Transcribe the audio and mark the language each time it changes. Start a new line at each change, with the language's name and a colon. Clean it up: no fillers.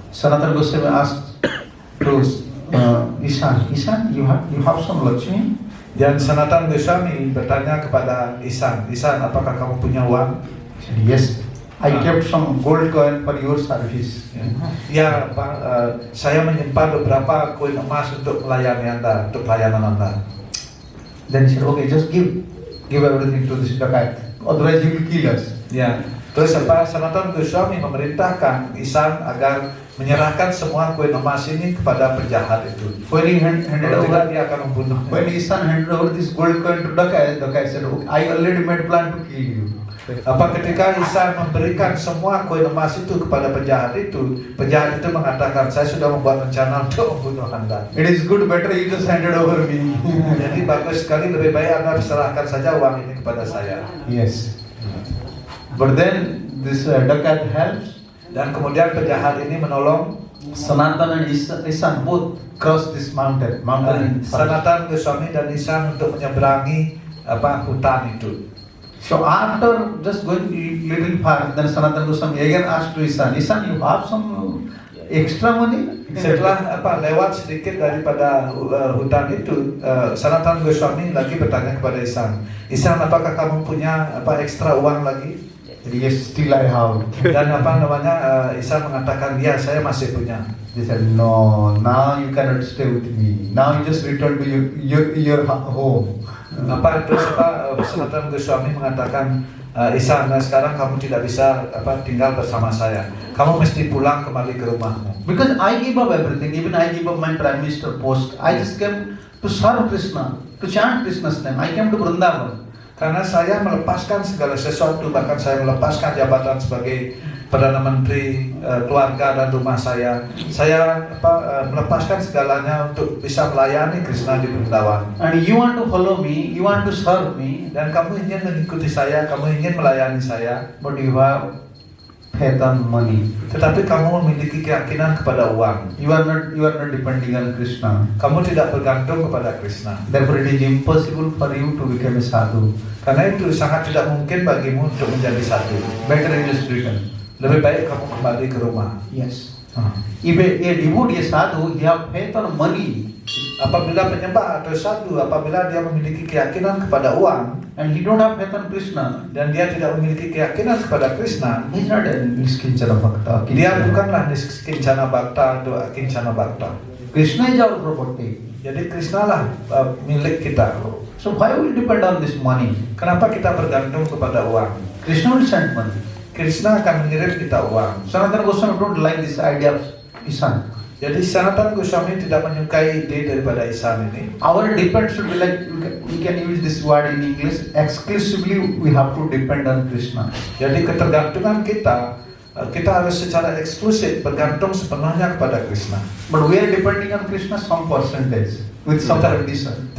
English: Sanatana Goswami asked to Isan, you have some Lakshmi?
Indonesian: Dan Sanatana Goswami bertanya kepada Isan, apakah kamu punya uang?
English: He said, yes, I kept some gold coin for your service.
Indonesian: Ya, Pak, saya menyimpan beberapa koin emas untuk melayani Anda, untuk pelayanan Anda.
English: Then he said, okay, just give everything to this dacoit, otherwise he will kill us.
Indonesian: Ya, terus Sanatana Goswami memerintahkan Isan agar menyerahkan semua koin emas ini kepada penjahat itu.
English: When he handed
Indonesian: Kalau
English: over,
Indonesian: tidak, dia akan membunuh.
English: when Isan handed over this gold coin to dacoit said, okay, I already made plan to kill you.
Indonesian: Ketika Isan memberikan semua koin emas itu kepada penjahat itu mengatakan, saya sudah membuat rencana untuk membunuh Anda.
English: It is good, better you just handed over me.
Indonesian: Jadi bagus sekali, lebih baik Anda serahkan saja uang ini kepada saya.
English: Yes. But then this dacoit helps.
Indonesian: Dan kemudian penjahat ini menolong
English: Sanatana and Isan both cross this mountain.
Indonesian: Sanatana Goswami dan Isan untuk menyeberangi hutan itu.
English: So after just going little far, then Sanatana Goswami again asked to Isan, you have some extra money?
Indonesian: Setelah lewat sedikit daripada hutan itu, Sanatana Goswami lagi bertanya kepada Isan, apakah kamu punya ekstra uang lagi?
English: Yes, still I have.
Indonesian: Dan Isan mengatakan, ya, saya masih punya.
English: They said, no, now you cannot stay with me. Now you just return to your home.
Indonesian: Terus Sanatana Goswami mengatakan, Isan, sekarang kamu tidak bisa tinggal bersama saya. Kamu mesti pulang kembali ke rumahmu.
English: Because I give up everything, even I give up my prime minister post. I just came to serve Krishna, to chant Krishna's name. I came to Vrindavan.
Indonesian: Karena saya melepaskan segala sesuatu, bahkan saya melepaskan jabatan sebagai Perdana Menteri, keluarga dan rumah saya. Saya melepaskan segalanya untuk bisa melayani Krishna di Vrindavan.
English: And you want to follow me, you want to serve me,
Indonesian: Dan kamu ingin mengikuti saya, kamu ingin melayani saya.
English: but you have faith on money.
Indonesian: Tetapi kamu memiliki keyakinan kepada uang.
English: You are not depending on Krishna.
Indonesian: Kamu tidak bergantung kepada Krishna.
English: Therefore, it is impossible for you to become a sadhu.
Indonesian: Karena itu sangat tidak mungkin bagimu untuk menjadi sadhu.
English: Better it is written.
Indonesian: Lebih baik kamu kembali ke rumah.
English: Yes. If a devotee, a sadhu, he have faith on money,
Indonesian: Apabila penyembah atau sadhu, apabila dia memiliki keyakinan kepada uang
English: and he don't have faith on Krishna,
Indonesian: dan dia tidak memiliki keyakinan kepada Krishna,
English: he is not a niskinchana bhakta.
Indonesian: dia bukanlah niskincana bhakta atau akincana bhakta.
English: Krishna is our property.
Indonesian: Jadi Krishna lah milik kita.
English: So why we depend on this money?
Indonesian: Kenapa kita bergantung kepada uang?
English: Krishna will send money.
Indonesian: Krishna akan mengirim kita uang.
English: Sanatana Goswami don't like this idea of isan.
Indonesian: Jadi Sanatana Goswami tidak menyukai ide daripada isan ini.
English: Our depend should be like, we can use this word in English, exclusively we have to depend on Krishna.
Indonesian: Jadi ketergantungan kita harus secara eksklusif bergantung sepenuhnya kepada Krishna.
English: But we are depending on Krishna some percentage, with some condition.